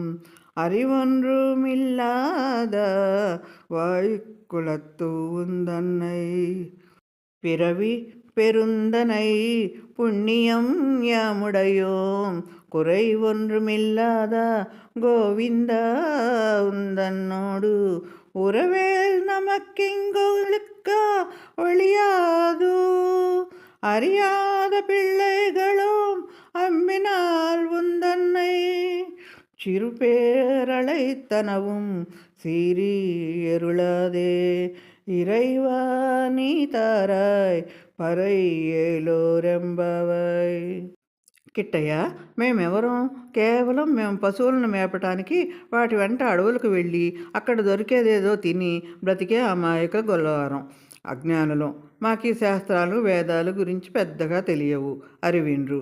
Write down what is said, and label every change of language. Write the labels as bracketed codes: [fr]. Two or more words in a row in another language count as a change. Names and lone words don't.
[ta] அறிவொன்றுமில்லாத வாய்க்குலத்து உந்தன்னை பிறவி பெருந்தனை புண்ணியம் யாமுடையோம் குறை ஒன்றுமில்லாத கோவிந்தா உந்தன்னோடு உறவேல் நமக்கிங்கொழுக்க ஒழியாது அறியாத பிள்ளைகளும் அம்பினால் உந்தன்னை சிறுபேரழைத்தனவும் சீறி எருளாதே இறைவா நீ தாராய் பறை ஏலோர் எம்பாவாய். [te] కిట్టయ్య, మేమెవరం? కేవలం మేము పశువులను మేపటానికి వాటి వెంట అడవులకు వెళ్ళి అక్కడ దొరికేదేదో తిని బ్రతికే అమాయక గొల్లవారం, అజ్ఞానులం. మాకీ శాస్త్రాలు వేదాలు గురించి పెద్దగా తెలియవు, అరివిండ్రు.